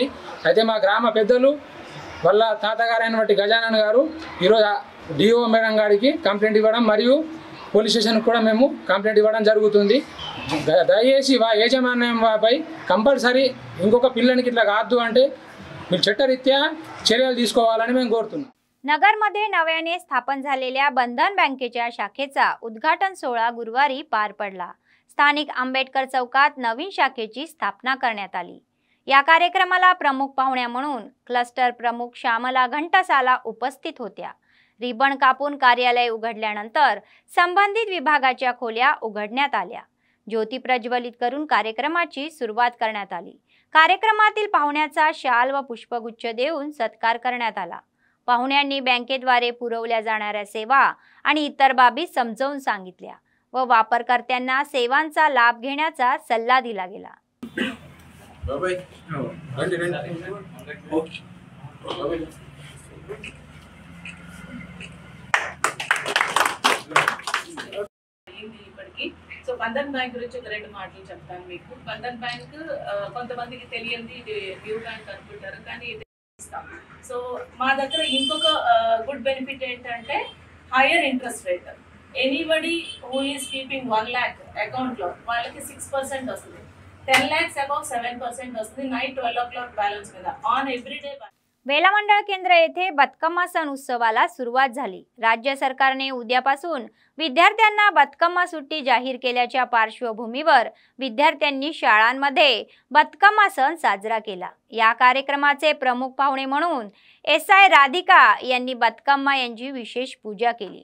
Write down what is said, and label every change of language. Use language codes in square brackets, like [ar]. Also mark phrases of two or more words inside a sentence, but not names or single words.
[te] అయితే మా గ్రామ పెద్దలు వాళ్ళ తాతగారైనటువంటి గజానన్ గారు ఈరోజు డిఓ మేడం గారికి కంప్లైంట్ ఇవ్వడం మరియు పోలీస్ స్టేషన్కి కూడా మేము కంప్లైంట్ ఇవ్వడం జరుగుతుంది. దయచేసి యాజమాన్యంపై కంపల్సరీ ఇంకొక పిల్లనికి ఇట్లా కాదు అంటే మీరు చట్టరీత్యా చర్యలు తీసుకోవాలని మేము కోరుతున్నాం. [mr] नगरमध्ये नव्याने स्थापन झालेल्या बंधन बँकेच्या शाखेचा उद्घाटन सोहळा गुरुवारी पार पडला. स्थानिक आंबेडकर चौकात नवीन शाखेची स्थापना करण्यात आली. या कार्यक्रमाला प्रमुख पाहुण्या म्हणून क्लस्टर प्रमुख श्यामला घंटसाला उपस्थित होत्या. रिबन कापून कार्यालय उघडल्यानंतर संबंधित विभागाच्या खोल्या उघडण्यात आल्या. ज्योती प्रज्वलित करून कार्यक्रमाची सुरुवात करण्यात आली. कार्यक्रमातील पाहुण्याचा शाल व पुष्पगुच्छ देऊन सत्कार करण्यात आला. पाहुण्यांनी बँकेद्वारे पुरवल्या जाणाऱ्या सेवा आणि इतर बाबी समजावून सांगितल्या व वापरकर्त्यांना सेवांचा लाभ घेण्याचा सल्ला दिला गेला. [te] సో బంధన్ బ్యాంక్ గురించి ఒక 2 మాటలు చెప్తాను మీకు. బంధన్ బ్యాంక్ కొంతమందికి తెలియంది ఇది డ్యూ బ్యాంక్ అనుకుంటారు, కానీ ఇది ఇస్తాం. సో మా దగ్గర ఇంకొక [en] good benefit [te] ఏంటంటే [en] higher interest rate. anybody who is keeping 1 lakh అకౌంట్లో [te] వాళ్ళకి 6% వస్తుంది. 10 lakhs అబౌవ్ 7% వస్తుంది. [en] night 12 o'clock balance [te] మీద [en] on everyday. [mr] बेला मंडळ केंद्र येथे बतकम्मा सण उत्सवाला सुरुवात झाली। राज्य सरकारने उद्यापासून विद्यार्थ्यांना बतकम्मा सुट्टी जाहीर केल्याच्या पार्श्वभूमीवर विद्यार्थ्यांनी शाळांमध्ये बतकम्मा सण साजरा केला। या कार्यक्रमाचे प्रमुख पाहुणे म्हणून SI राधिका यांनी बतकम्मा यांची विशेष पूजा केली।